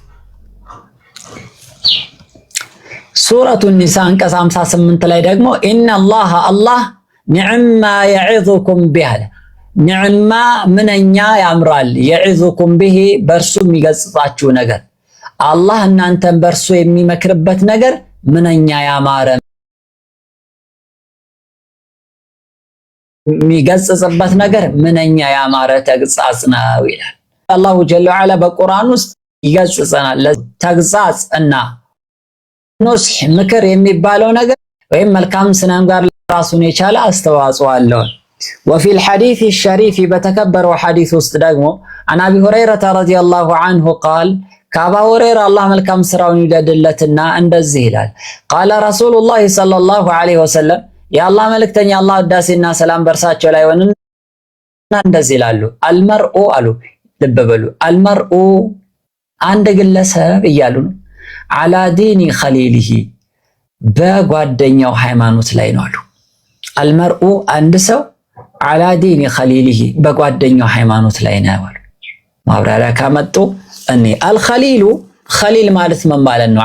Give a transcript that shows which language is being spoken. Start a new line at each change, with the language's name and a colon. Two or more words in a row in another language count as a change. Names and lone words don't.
Amharic: ሱረቱ ኒሳ አንቀጽ 58 ላይ ደግሞ ኢነላህ አላህ
Arabic: نعما يعظكم به
Amharic: ኒዕማ ምንኛ ያምራል
Arabic: يعظكم به
Amharic: በእርሱ የሚገጽጻችሁ ነገር አላህ እናንተን በእርሱ የሚመክርበት ነገር ምንኛ ያማረ የሚገጽጽበት ነገር ምንኛ ያማረ ተግሳጽ ነው ይላል።
Arabic: الله جل وعلا
Amharic: በቁርአን ውስጥ ይገጽጸናል። ተግሳጽ እና ኑስህ ምክር የሚባለው ነገር ወይም መልካም ስነ ምግባር ራሱን የቻለ አስተዋጽኦ አለው።
Arabic: وفي الحديث الشريف بتكبروا حديث
Amharic: ውስጥ ደግሞ
Arabic: عن ابي هريره رضي الله عنه قال
Amharic: ከአባ ሁረይራ አላህ መልካም ስራውን ይውደድለትና እንደዚህ ይላል
Arabic: قال رسول الله صلى الله عليه وسلم
Amharic: የአላህ መልእክተኛ አላህ ወዳሴና ሰላም በርሳቸው ላይ ሆነና እንደዚህ ይላሉ አልመርኡ አሉ ልብ በሉ አልመርኡ አንድ ግለሰብ እያሉ ነው
Arabic: على دين خليله
Amharic: በጓደኛው ሃይማኖት ላይ ነው አሉ። አልመርኡ አንድ ሰው
Arabic: على دين خليله
Amharic: በጓደኛው ሃይማኖት ላይ ነው አሉ። ማብራሪያ ካመጡ እኔ አልኸሊሉ ኸሊል ማለት ምን ማለት ነው?